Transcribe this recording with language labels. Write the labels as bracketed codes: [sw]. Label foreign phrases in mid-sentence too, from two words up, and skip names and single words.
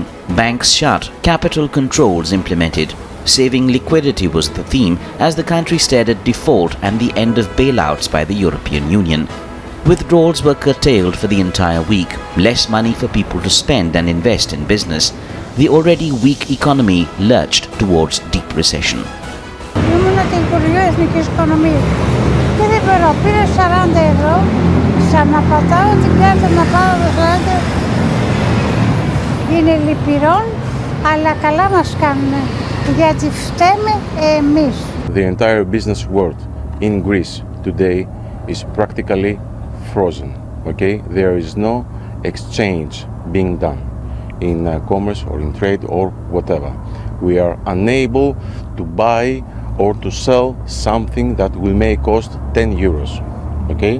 [en] Banks shut, capital controls implemented. Saving liquidity was the theme as the country stared at default and the end of bailouts by the European Union. Withdrawals were curtailed for the entire week, less money for people to spend and invest in business. The already weak economy lurched towards deep recession. [el] Είναι λυπηρόν, αλλά καλά μας κάνουνε, γιατί φταίμε εμείς. [en] The entire business world in Greece today is practically frozen, okay? There is no exchange being done in commerce or in trade or whatever. We are unable to buy or to sell something that may cost 10 euros, okay?